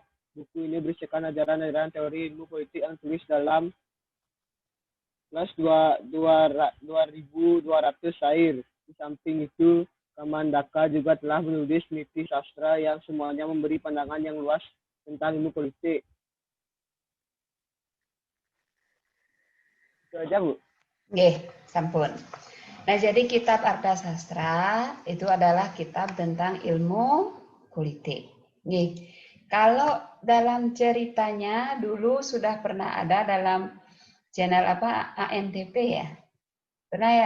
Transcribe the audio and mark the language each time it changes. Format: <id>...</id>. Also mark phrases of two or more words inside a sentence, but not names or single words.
<id>Buku ini berisikan ajaran-ajaran teori ilmu politik yang tulis dalam plus 2.200 syair. Di samping itu, Kamandaka juga telah menulis Niti Sastra yang semuanya memberi pandangan yang luas tentang ilmu politik. Itu aja, Bu.</id> <ban>Nggih, sampun.</ban> <id>Nah, jadi kitab Arta Sastra itu adalah kitab tentang ilmu politik. Nggih. Kalau dalam ceritanya dulu sudah pernah ada dalam channel apa ANTP ya? Pernah ya?</id>